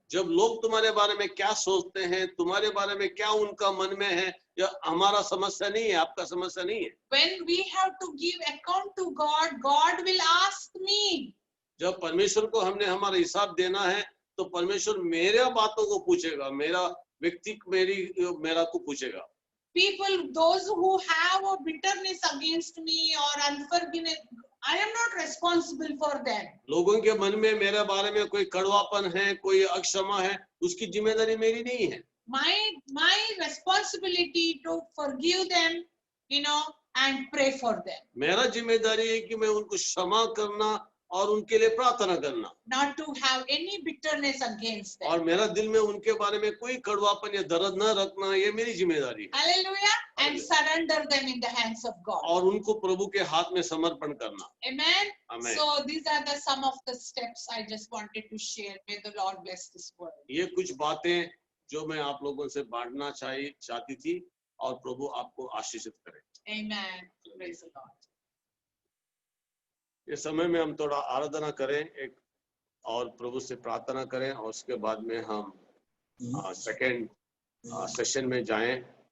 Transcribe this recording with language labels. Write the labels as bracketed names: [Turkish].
[Hindi] जब लोग तुम्हारे बारे में क्या सोचते हैं, तुम्हारे बारे में क्या उनका मन में है, यह हमारा समस्या नहीं है, आपका समस्या नहीं है। [English] When we have to give account to God, God will ask me. [Hindi] जब परमेश्वर को हमने हमारा हिसाब देना है, तो परमेश्वर मेरे बातों को पूछेगा, मेरा को पूछेगा। [English] People, those who have a bitterness against me or unforgiveness, I am not responsible for them. [Hindi] लोगों के मन में मेरे बारे में कोई कड़वापन है, कोई अक्षमा है, उसकी जिम्मेदारी मेरी नहीं है। [English] My responsibility to forgive them, you know, and pray for them. [Hindi] मेरा जिम्मेदारी है कि मैं उनको क्षमा करना और उनके लिए प्रार्थना करना, [English] Not to have any bitterness against them. [Hindi] और मेरा दिल में उनके बारे में कोई कड़वापन या दर्द न रखना, ये मेरी जिम्मेदारी है। [English] Hallelujah. And surrender them in the hands of God. [Hindi] और उनको प्रभु के हाथ में समर्पण करना। [English] Amen. Amen. So these are the some of the steps I just wanted to share. May the Lord bless this word. [Hindi] ये कुछ बातें जो मैं आप लोगों से बांटना चाहती थी, और प्रभु आपको आशीषित करे। [English] Amen. Praise the Lord. [Hindi] इस समय में हम थोड़ा आराधना करें एक, और प्रभु से प्रार्थना करें, और उसके बाद में हम सेकंड सेशन में जाएं।